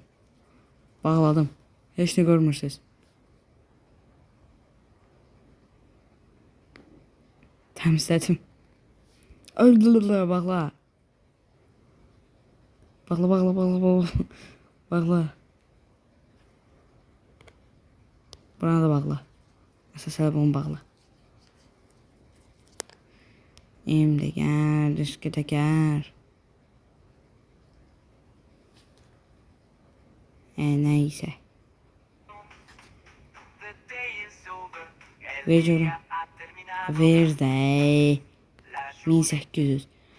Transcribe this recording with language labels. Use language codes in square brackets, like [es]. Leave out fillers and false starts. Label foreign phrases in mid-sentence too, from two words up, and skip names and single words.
[az] Bağladım. Heç nə görmürsünüz. Təmizlədim. Öldürürlər bağla. Bağla. Bağla. Buna da bağla. Əsas bunu bağla. [tr] Şimdi gel, riske de gel. Neyse. Veriyorum. [az] Ver de. 1800.